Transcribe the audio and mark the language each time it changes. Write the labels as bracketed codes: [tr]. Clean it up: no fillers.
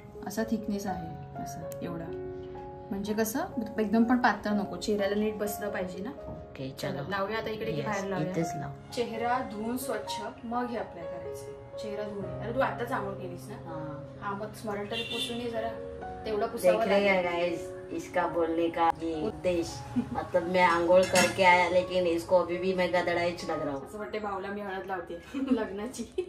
[mr] असा थिकनेस आहे, असं एवढा. म्हणजे कसं एकदम पण पातळ नको, चेहऱ्याला नीट बसलं पाहिजे ना. [hi] ओके चलो [mr] लावूया आता. इकडे बाहेर लावूया. लाव. चेहरा धुवून स्वच्छ मग हे अप्लाय करायचं. चेहरा धुवून. अरे तू आताच आंघोळ केलीस ना. हा मग स्मरण तरी पुसून ये जरा. तेवढा पुसावा. [hi] इसका बोलने का ये उद्देश्य मतलब मैं आंघोळ करके आया लेकिन इसको अभी भी मैं गदड़ाईच लग रहा हूँ. [mr] असं वाटते भाऊला मी हळद लावते लग्नाची.